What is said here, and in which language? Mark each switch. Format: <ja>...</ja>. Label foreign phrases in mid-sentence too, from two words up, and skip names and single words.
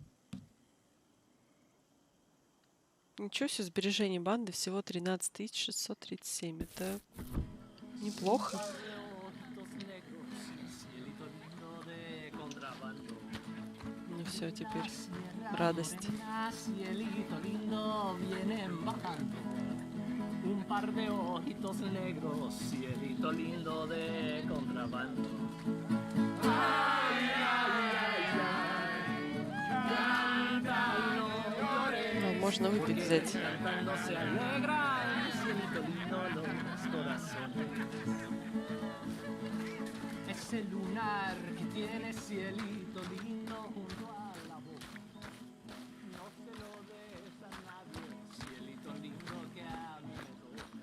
<ru>Ничего себе, сбережение банды всего 13 637. Это неплохо. Ну все, теперь радость.</ru> <es>Un par de ojitos negros, cielito lindo de contrabando. Ay, ay, ay, ay, cántalo,</es> <ru>Ну, можно выпить, взять.</ru> <es>cantando se alegran, cielito lindo los corazones. Ese lunar que tiene cielito lindo junto a la boca. No se lo des a nadie, cielito lindo que a mí me toca.</es>